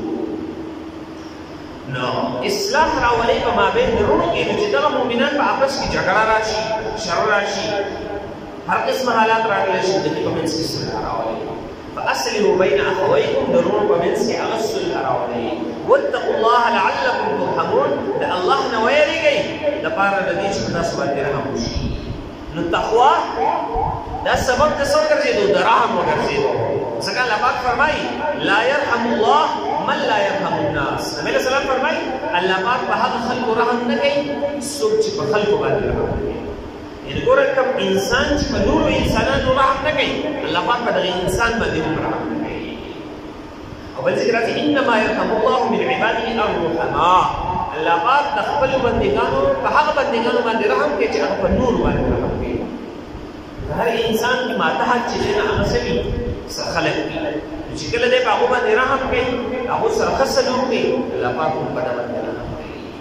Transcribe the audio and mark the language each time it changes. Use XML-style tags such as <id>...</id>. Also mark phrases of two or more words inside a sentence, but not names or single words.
<ps>نو اصلاح راولي په مابین د رونو کې چې دغه مؤمنان په आपस کې جګړه راشي، شر راشي، هر قسم حالات راغلي شي، د دې په منځ کې صلح راولي.</ps> <ar>فاصلحوا بين اخويكم،</ar> <ps>د رونو په منځ کې هغه صلح راولي.</ps> <ar>واتقوا الله لعلكم ترحمون،</ar> <ps>د الله نه ویریږئ دپاره د دې چې په تاسو باندې رحم وشي. نو تقوا دا سبب د څه وګرځېدو؟ د رحم وګرځېدو. ځکه الله پاک فرمایي</ps> <ar>لا يرحم الله من لا يرحم الناس.</ar> <ps>نبی</ps> <ar>علیہ السلام</ar> <ps>فرمایي الله پاک په هغه خلکو رحم نه کوي څوک چې په خلکو باندې رحم کوي. یعنې ګوره کوم انسان چې په نورو انسانانو رحم نه کوي، الله پاک په دغه انسان باندې هم رحم نه کوي. او بل ذکر راځي</ps> <ar>انما يرحم الله من عباده الرحماء.</ar> <ps>الله پاک د خپلو بندګانو په هغه بندګانو باندې رحم کوي چې هغه په نورو باندې رحم کوي. هر انسان کې ماتحت چې دی نه هغه څه وي؟ څه خلق دي چې کله دی په هغو باندې رحم کوي، هغو سره ښه سلوک کوي، الله پاک هم په ده باندې رحم کوي.</ps>